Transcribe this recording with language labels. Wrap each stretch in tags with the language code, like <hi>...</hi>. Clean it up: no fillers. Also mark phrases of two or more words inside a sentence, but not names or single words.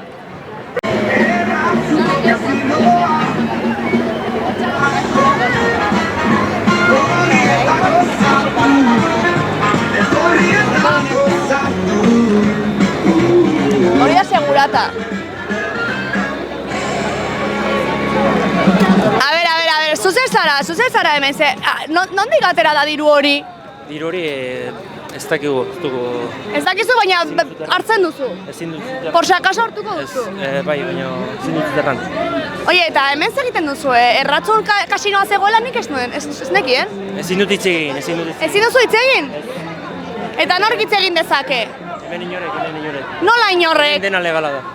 <eu>Hori da segurata. A ver, zuzer zara hemen, nondik atera da diru hori? Diru hori ez dakigu, ez dugu... Ez dakizu, baina hartzen duzu? Ezin dut...</eu> <es>Por si acaso</es> <eu>hartuko duzu? Bai, baina ezin dut zerran. Oie, eta hemen zer egiten duzu, erratzun kasinoa zegoela nik ez nuen, ez nekien? Ezin dut hitz egin, Ezin duzu hitz egin? Eta nork hitz egin dezake? Hemen inorek. Nola inorrek? Dena legala da.</eu>